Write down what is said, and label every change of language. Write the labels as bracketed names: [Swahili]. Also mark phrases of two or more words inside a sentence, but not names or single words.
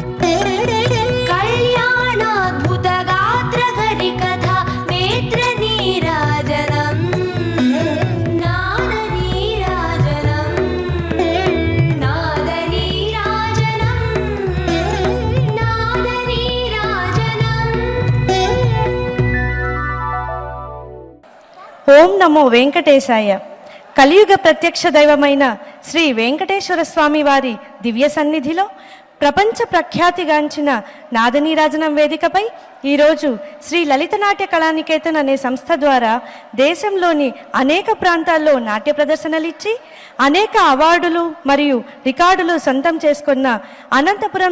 [Sanskrit] कल्याणाद्भुत गात्र हरिकथा नेत्र नीराजनम् नाद नीराजनम् नाद नीराजनम् नाद नीराजनम्। ఓం నమో వెంకటేశాయ. [Telugu] కలియుగ ప్రత్యక్ష దైవమైన శ్రీ వెంకటేశ్వర స్వామి వారి దివ్య సన్నిధిలో ప్రపంచ ప్రఖ్యాతిగాంచిన నాదనీరాజనం వేదికపై ఈరోజు శ్రీ లలిత నాట్య కళానికేతన్ అనే సంస్థ ద్వారా దేశంలోని అనేక ప్రాంతాల్లో నాట్య ప్రదర్శనలిచ్చి అనేక అవార్డులు మరియు రికార్డులు సొంతం చేసుకున్న అనంతపురం